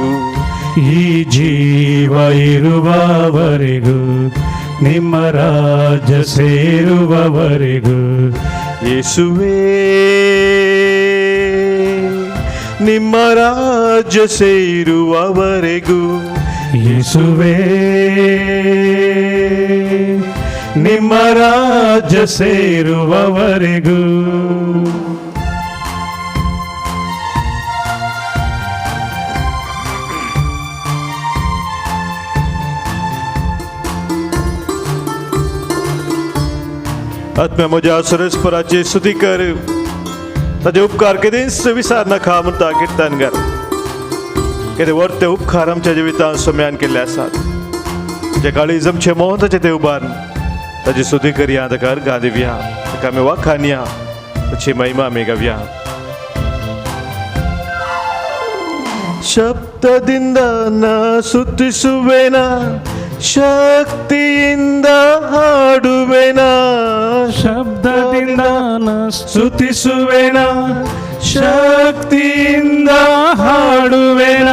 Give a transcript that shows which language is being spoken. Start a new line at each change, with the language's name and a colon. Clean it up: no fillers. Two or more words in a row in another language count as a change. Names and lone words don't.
Kannada: ಈ ಜೀವ ಇರುವವರೆಗೂ, ನಿಮ್ಮ ರಾಜ್ಯ ಸೇರುವವರೆಗೂ. ಯೇಸುವೇ, ನಿಮ್ಮ ರಾಜ್ಯ ಸೇರುವವರೆಗೂ. ಯೇಸುವೇ ನಿಮ್ಮ ರಾಜ್ಯ ಸೇರುವವರೆಗೂ.
Konkani: आत्म्या म्हज्या सुरेस्पराची स्तुती कर. ताजे उपकार केदींच विसार नाका म्हणटा किर्तनकार. कितें व्हड ते उपकार आमच्या जिवितांत सोम्यान केल्ले आसात. जे काळीज आमचे मोहताचे ते उबारून ताजी स्तुती करया, ताका अर्घां दिवया, ताका आमी वाखाणया, ताची महिमा आमी गावया.
Kannada: ಶಬ್ದದಿಂದ ನಾ ಸ್ತುತಿಸುವೆನ, ಶಕ್ತಿಯಿಂದ ಹಾಡುವೆನ. ಶಬ್ದದಿಂದ ನಾ ಸ್ತುತಿಸುವೆನ, ಶಕ್ತಿಯಿಂದ ಹಾಡುವೆನ.